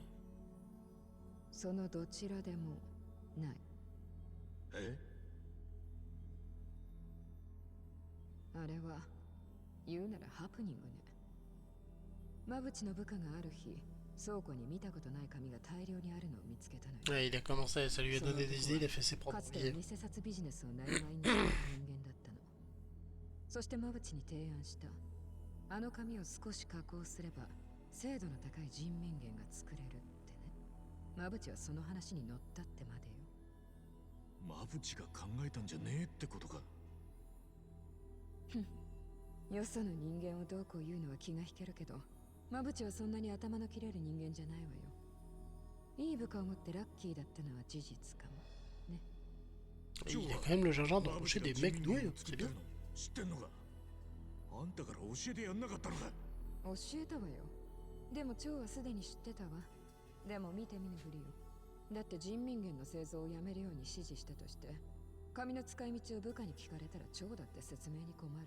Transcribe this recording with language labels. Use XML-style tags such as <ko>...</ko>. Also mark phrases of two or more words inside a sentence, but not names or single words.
<ja>そのどちらでもない。え？あれは言うならハプニングね。馬淵の部下がある日、倉庫に見たことない紙が大量にあるのを見つけたのよ。</ja> <fr>Ouais, il a commencé, ça lui a donné des idées, il a fait ses</fr> <ja>か</ja> <fr>propres</fr> <ja>つて</ja> <fr>billets.</fr> <ja>偽札ビジネスをなりわいにしていた人間だったの。そして馬淵に提案した。あの紙を少し加工すれば精度の高い人民元が作れるってね。馬淵はその話に乗ったってまでよ。マブチが考えたんじゃねえってことか。よその人間をどうこう言うのは気が引けるけど、マブチはそんなに頭の切れる人間じゃないわよ。いい部下を持ってラッキーだったのは事実かもね。</ja> <fr>Il a quand même le gingembre d'embaucher des mecs doués, c'est bien.</fr> <ja>知ってんのか。あんたから教えてやんなかったのか。教えたわよ。でも蝶はすでに知ってたわ。でも見て見ぬふりよ。だって人民元の製造をやめるように指示したとして、紙の使い道を部下に聞かれたら蝶だって説明に困る。</ja>